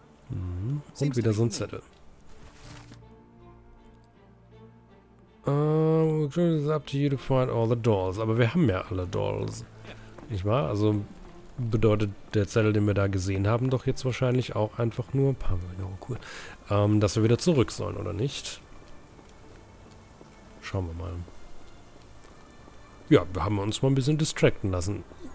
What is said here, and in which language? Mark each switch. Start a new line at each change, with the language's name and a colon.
German: Und wieder so ein Zettel.
English: It's up to you to find all the dolls.
German: Aber wir haben ja alle Dolls. Nicht wahr? Also bedeutet der Zettel, den wir da gesehen haben, doch jetzt wahrscheinlich auch einfach nur... cool. Dass wir wieder zurück sollen, oder nicht? Schauen wir mal. Ja, wir haben uns mal ein bisschen distracten lassen.